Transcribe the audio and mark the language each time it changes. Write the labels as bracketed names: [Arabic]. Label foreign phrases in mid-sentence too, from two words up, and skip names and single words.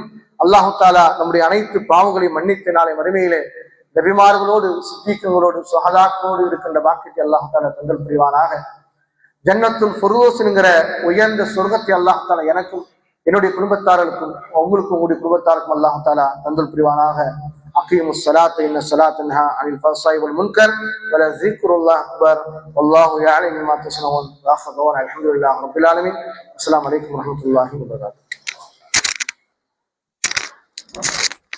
[Arabic] الله تعالى [Tamil] நம்முடைய அனைத்து பாவங்களையும் மன்னித்து நாளை மறுமையிலே நபிமார்களோடு சித்தீக்கங்களோடு சுஹதாக்களோடு இருக்கின்ற பாக்கியத்தை [Arabic] الله تعالى [Tamil] தந்தல் புரிவானாக. ஜன்னத்துல் ஃபிர்தௌஸ் என்கிற உயர்ந்த சொர்க்கத்தை [Arabic] الله تعالى [Tamil] எனக்கும் என்னுடைய குடும்பத்தார்களுக்கும் உங்களுக்கும் உங்களுடைய குடும்பத்தாருக்கும் [Arabic] الله تعالى [Tamil] தந்தல் புரிவானாக. [Arabic] أقيموا الصلاة إن الصلاة تنهى عن الفحشاء والمنكر ولذكر الله أكبر والله يعلم ما تصنعون وآخر دعوانا الحمد لله رب العالمين. السلام عليكم ورحمة الله وبركاته.